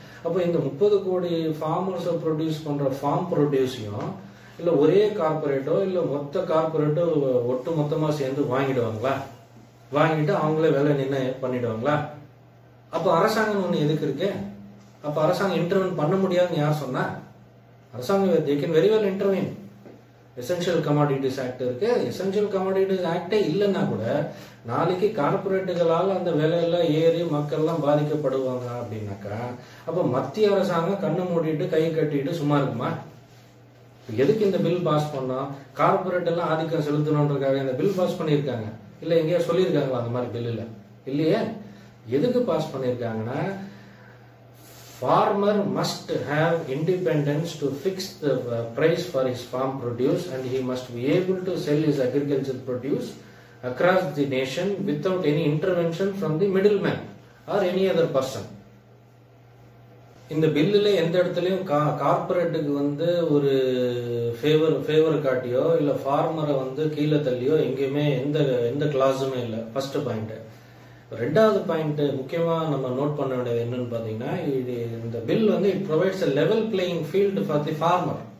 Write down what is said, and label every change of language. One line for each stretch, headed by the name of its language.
Tamil: அப்போ இந்த 30 கோடி ஃபார்மர்ஸ் ப்ரொடியூஸ் பண்ற ஃபார்ம் ப்ரொடியூஸையும் இல்ல ஒரே கார்பரேட்டோ இல்ல மொத்த கார்பரேட்டோ ஒட்டு மொத்தமா சேர்ந்து வாங்கிடுவாங்களா? வாங்கிட்டு அவங்களே வேலை நிர்ணயம் பண்ணிடுவாங்களா? அப்ப அரசாங்கம் ஒண்ணு எதுக்கு இருக்கு? அப்ப அரசாங்கம் இன்டர்வென் பண்ண முடியாதுன்னு யார் சொன்னா?
English: அரசாங்கம் they can very well intervene.
Tamil: Essential commodities act இருக்கு. எசென்ஷியல் கமாடிட்டிஸ் ஆக்டே இல்லைன்னா கூட நாளைக்கு கார்பரேட்டுகளால் அந்த விலையெல்லாம் ஏறி மக்கள் எல்லாம் பாதிக்கப்படுவாங்க அப்படின்னாக்கா அப்ப மத்திய அரசாங்கம் கண்ணை மூடிட்டு கை கட்டிட்டு சும்மா இருக்குமா? எதுக்கு இந்த பில் பாஸ் பண்ணோம்? கார்பரேட் எல்லாம் ஆதிக்கம் செலுத்தணுன்றதுக்காக இந்த பில் பாஸ் பண்ணியிருக்காங்க. இல்ல எங்கேயா சொல்லியிருக்காங்களா அந்த மாதிரி பில்? இல்லையே. எதுக்கு பாஸ் பண்ணியிருக்காங்கன்னா
English: farmer must have independence to fix the price for his farm produce and he must be able to sell his agricultural produce across the nation without any intervention from the middleman or any other person.
Tamil: இந்த பில்லுல எந்த இடத்துலயும் கார்பரேட்டுக்கு வந்து ஒரு favour காட்டியோ இல்ல ஃபார்மரை வந்து கீழே தள்ளியோ எங்கேயுமே எந்த கிளாஸுமே இல்லை. First point. ரெண்டாவது பாயிண்ட் முக்கியமா நம்ம நோட் பண்ண வேண்டியது என்னன்னு பாத்தீங்கன்னா, இது இந்த பில் வந்து it provides
English: a level playing field for the farmer.